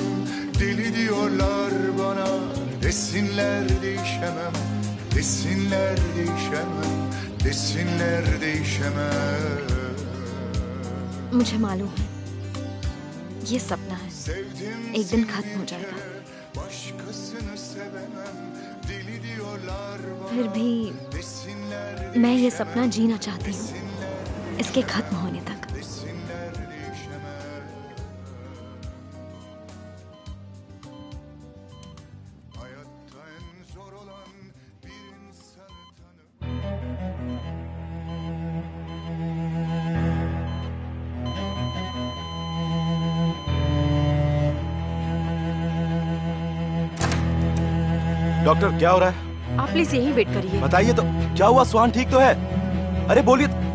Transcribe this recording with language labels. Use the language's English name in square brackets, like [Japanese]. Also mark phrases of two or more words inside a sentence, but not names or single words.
[Turkish] Deli diyorlar bana, desinler değişemem. Desinler değişemem, desinler değişemem. [Hindi] मुझे मालूम है ये सपना है, [Turkish] Sevdim [Hindi] एक दिन [Turkish] seni [Hindi] खत्म हो [Turkish] bir [Hindi] जाएगा। [Turkish] kere, başkasını sevemem. Deli diyorlar bana, [Hindi] फिर भी [Turkish] desinler [Hindi] मैं ये सपना जीना चाहती हूँ, इसके खत्म होने तक। [Turkish] desinler değişemem. Hayatta en zor olan bir insanı tanımak. [Hindi] डॉक्टर क्या हो रहा है? आप प्लीज यहीं वेट करिए। बताइए तो, क्या हुआ? सुहान ठीक तो है? अरे बोलिए।